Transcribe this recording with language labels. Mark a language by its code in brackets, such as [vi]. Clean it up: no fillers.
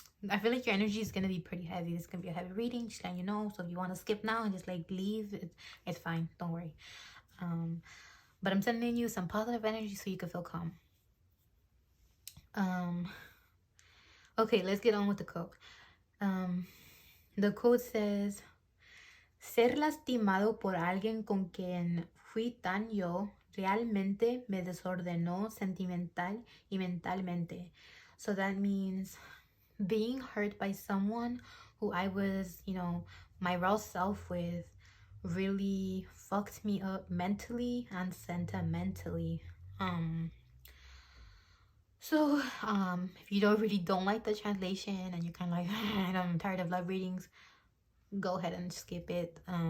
[en] I feel like your energy is gonna be pretty heavy. It's gonna be a heavy reading, just letting you know. So if you want to skip now and just like leave, it's fine. Don't worry. But I'm sending you some positive energy so you can feel calm. Okay, let's get on with the quote. The quote says, [es] ser lastimado por alguien con quien fui tan yo realmente me desordenó sentimental y mentalmente. [en] So that means being hurt by someone who I was, you know, my raw self with really fucked me up mentally and sentimentally. So if you really don't like the translation and you're kind of like, I'm tired of love readings, go ahead and skip it.